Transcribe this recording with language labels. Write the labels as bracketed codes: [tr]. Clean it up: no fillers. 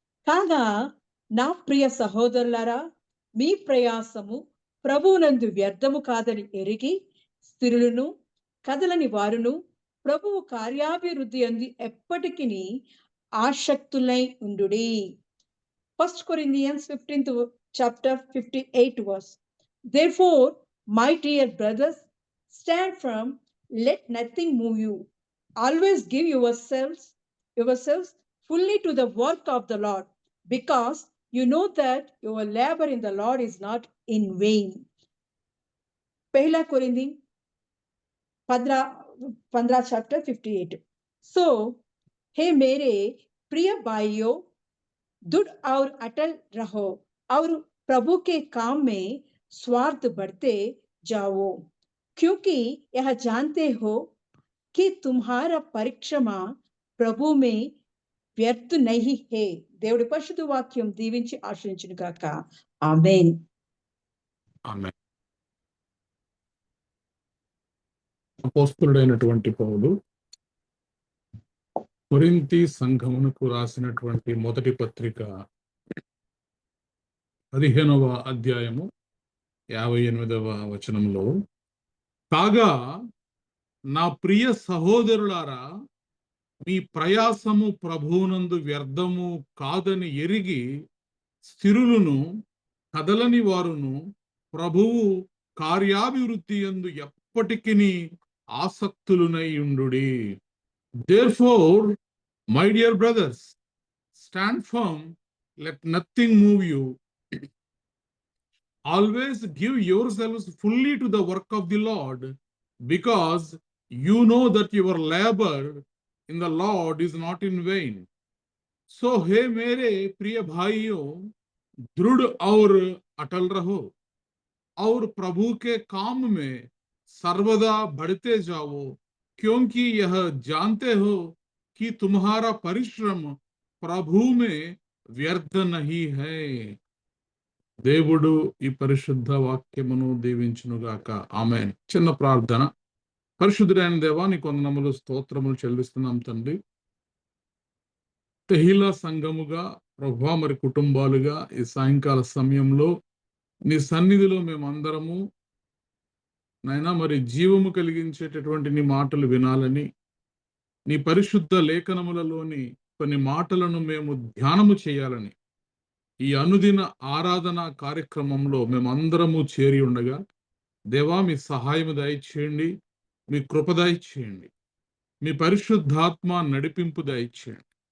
[te] కాగా నా ప్రియ సహోదరులారా, మీ ప్రయాసము ప్రభువునందు వ్యర్థము కాదని ఎరిగి స్థిరులను కదలని వారును ప్రభువు కార్యాభివృద్ధి అంది ఎప్పటికీ ఆసక్తులై ఉండుడి. [en] 1 Corinthians 15th chapter 58 verse. Therefore, my dear brothers, stand firm, let nothing move you. Always give yourselves fully to the work of the Lord, because you know that your labor in the Lord is not in vain. 1 Corinthians 15 chapter 58. [hi] So, हे मेरे प्रिय भाइयों, दृढ़ और अटल रहो और प्रभु के काम में स्वार्थ बढ़ते जाओ, क्योंकि यह जानते हो कि तुम्हारा परिश्रम ప్రభు మే వ్యర్థ నహి హే. [te] దేవుడి పరిశుద్ధ వాక్యం దీవించి ఆశ్రయించును గాక. ఆమేన్. ఆమేన్. అపోస్తులుడైనటువంటి పౌలు కొరింథీ సంఘమునకు రాసినటువంటి మొదటి పత్రిక 15వ అధ్యాయము 58వ వచనంలో, కాగా నా ప్రియ సహోదరులారా, మీ ప్రయాసము ప్రభువునందు వ్యర్థము కాదని ఎరిగి స్థిరులను కదలని వారును ప్రభువు కార్యాభివృద్ధి యందు ఎప్పటికీ ఆసక్తులునై ఉండుడి. [en] Therefore, my dear brothers, stand firm, let nothing move you. Always give yourselves fully to the work of the Lord, because you know that your labor in the Lord is not in vain. [hi] So, हे मेरे प्रिय भाइयों, दृढ़ और अटल रहो और प्रभु के काम में सर्वदा बढ़ते जाओ, क्योंकि यह जानते हो कि तुम्हारा परिश्रम प्रभु में व्यर्थ नहीं है. [te] దేవుడు ఈ పరిశుద్ధ వాక్యమును దీవించునుగాక. ఆమేన్. చిన్న ప్రార్థన. పరిశుద్ధుడైన దేవా, నీ వందనములు స్తోత్రములు చెల్లిస్తున్నాం తండ్రి. తెహిలా సంఘముగా ప్రభువా, మరి కుటుంబాలుగా ఈ సాయంకాల సమయంలో నీ సన్నిధిలో మేమందరము నైనా మరి జీవము కలిగించేటటువంటి నీ మాటలు వినాలని, నీ పరిశుద్ధ లేఖనములలోని కొన్ని మాటలను మేము ధ్యానము చేయాలని ఈ అనుదిన ఆరాధన కార్యక్రమంలో మేమందరము చేరి ఉండగా, దేవా మీ సహాయము దయచేయండి, మీ కృప దయచేయండి, మీ పరిశుద్ధాత్మ నడిపింపు దయచేయండి.